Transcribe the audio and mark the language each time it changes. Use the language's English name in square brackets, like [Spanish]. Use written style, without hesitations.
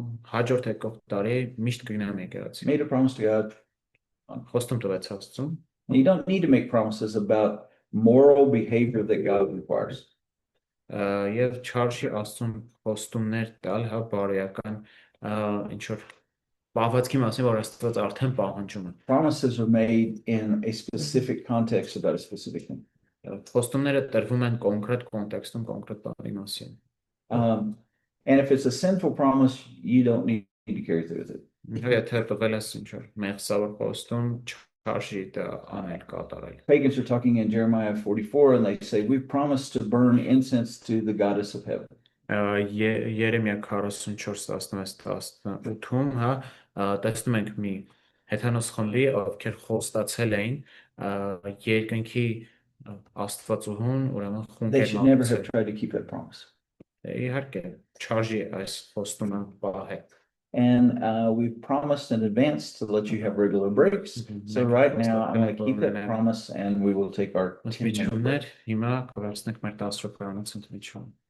[Armenian] հաջորդ եկող տարի միշտ կգնամ եկեղեցի։ [English] Made a promise to God. [Armenian] Խոստում տվեց Աստծուն։ [English] You don't need to make promises about moral behavior that God requires. [Armenian] Եվ չարժի Աստծուն խոստումներ տալ, հա, բարոյական ինչ որ պահվածքի մասին, որ Աստված արդեն պահանջում է։ [English] Promises are made in a specific context about a specific thing. [Armenian] Խոստումները տրվում են կոնկրետ կոնտեքստում, կոնկրետ բանի մասին։ [English] And if it's a sinful promise, you don't need to carry through with it. [Armenian] Եթե տվել ես ինչ որ մեղսավոր խոստում, չարժի դա անել կատարել։ [English] Pagans are talking in Jeremiah 44 and they say, we promised to burn incense to the goddess of heaven. [Armenian] Երեմիա 44:16-18-ում, հա, տեսնում ենք մի հեթանոս խմբի, ովքեր խոստացել էին երկնքի Աստվածուհուն, ուրեմն [English] They should never [Armenian] խունկել [English] have tried to keep that promise. [Armenian] Իհարկե, չարժի այս խոստումը պահել։ [English] And we promised in advance to let you have regular breaks. So right now, I'm going to keep that promise and we will take our 10-minute break. [Armenian] Ընդմիջումներ, հիմա կվերցնենք մեր 10 րոպեանոց ընդմիջում։